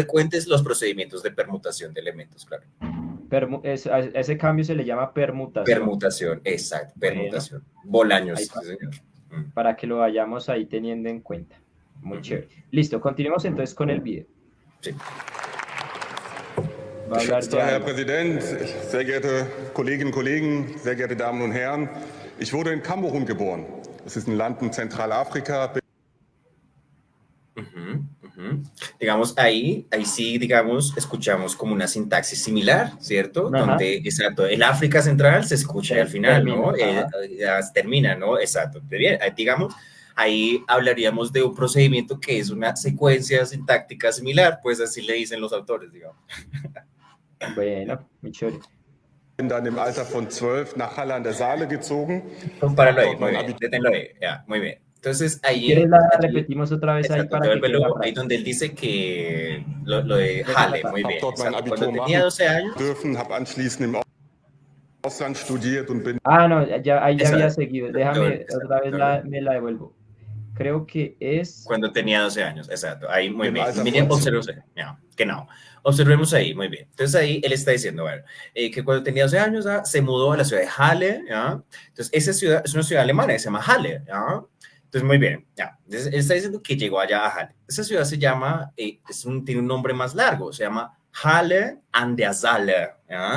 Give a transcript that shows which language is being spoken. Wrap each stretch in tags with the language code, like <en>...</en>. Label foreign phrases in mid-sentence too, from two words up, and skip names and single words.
<es>frecuentes los procedimientos de permutación de elementos, claro. a ese cambio se le llama permutación. Permutación, exacto, Bueno, permutación. Bolaños, ahí sí, señor. Mm. para que lo vayamos ahí teniendo en cuenta. Muy Ujú. chévere. Listo, continuemos entonces con el video. Sí. Va a hablar</es> <de>Geschätzter</de> <es>ya.</es> <de>Herr Präsident, sehr geehrte Kolleginnen und Kollegen, sehr geehrte Damen und Herren, ich wurde in Kamerun geboren. Das ist ein Land in Zentralafrika.</de> <es>Ujú, ujú. Digamos, ahí sí, digamos, escuchamos como una sintaxis similar, ¿cierto? Ajá, Donde, exacto, el África Central se escucha al final, termina. ¿no? Ajá. Ya termina, ¿no? Exacto. Bien, digamos, ahí hablaríamos de un procedimiento que es una secuencia sintáctica similar, pues así le dicen los autores, digamos. Bueno, muy chévere.</es> <de>Bin dann im Alter von 12 nach Halle an der Saale gezogen.</de> <es>Compáralo ahí,</es> <de>Dort</de> <es>muy</es> <de>mein</de> <es>bien,</es> <de>Abitur.</de> <es>deténlo ahí, ya, muy bien. Entonces, Si quieres la repetimos otra vez ahí para que quede la frase. ahí donde él dice que lo de Halle, muy</es> <de>Hab</de> <es>bien.</es> <de>dort mein</de> <es>Exacto.</es> <de>Abitur</de> <es>Cuando tenía</es> <de>machen</de> <es>12 años.</es> <de>dürfen, habe anschließend im Ausland studiert und bin.</de> <es>No, ahí ya había Exacto. seguido. Déjame otra vez me la devuelvo. Creo que es... Cuando tenía 12 años, exacto. Ahí, muy bien.</es> <de>Alter</de> <es>Miren,</es> <de>von</de> <es>observemos ahí.</es> <de>Ja, genau.</de> <es>Observemos ahí, muy bien. Entonces ahí él está diciendo, bueno, que cuando tenía 12 años se mudó a la ciudad de Halle, ¿ya? Entonces esa ciudad es una ciudad alemana que se llama Halle, ¿ya? Entonces, muy bien, ya. Entonces, él está diciendo que llegó allá a Halle. Esa ciudad se llama, tiene un nombre más largo, se llama Halle an der Saale, ¿ya?</es>